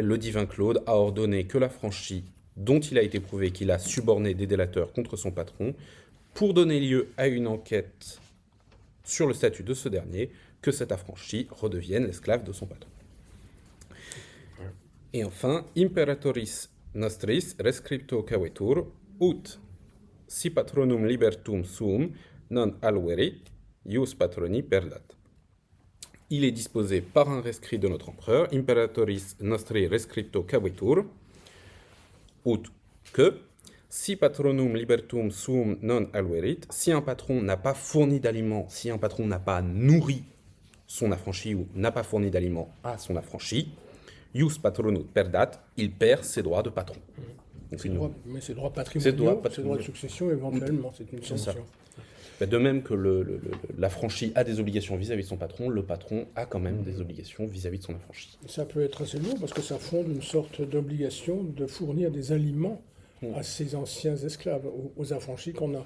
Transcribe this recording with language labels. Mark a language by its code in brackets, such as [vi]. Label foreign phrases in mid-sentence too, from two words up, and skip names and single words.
[fr] Le divin Claude a ordonné que l'affranchi dont il a été prouvé qu'il a suborné des délateurs contre son patron, pour donner lieu à une enquête sur le statut de ce dernier, que cet affranchi redevienne l'esclave de son patron. Et enfin, [la] imperatoris nostris rescripto cavetur, ut si patronum libertum suum non alverit, ius patroni perdat. [fr] Il est disposé par un rescrit de notre empereur, [la] imperatoris nostri rescripto cavetur, ut que, si patronum libertum suum non alverit, [fr] si un patron n'a pas fourni d'aliments, si un patron n'a pas nourri son affranchi ou n'a pas fourni d'aliments à son affranchi, [la] ius patronum perdat, [fr] il perd ses droits de patron. Donc mais ses droits patrimoniaux, ses droits de succession éventuellement, c'est une sanction. De même que l'affranchi a des obligations vis-à-vis de son patron, le patron a quand même des obligations vis-à-vis de son affranchi. Ça peut être assez lourd parce que ça fonde une sorte d'obligation de fournir des aliments à ces anciens esclaves, aux affranchis qu'on a.